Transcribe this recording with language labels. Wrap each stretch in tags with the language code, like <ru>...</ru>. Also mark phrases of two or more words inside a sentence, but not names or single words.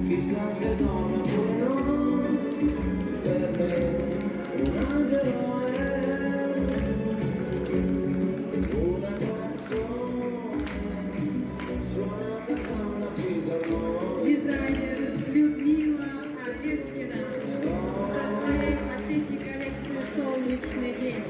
<it>Chissà se torna pure noi, per me un angelo è, una canzone suonata da una fisarmonica.</it> <ru>Дизайнер Людмила Орешкина. Составляет последнюю коллекцию «Солнечный день».</ru>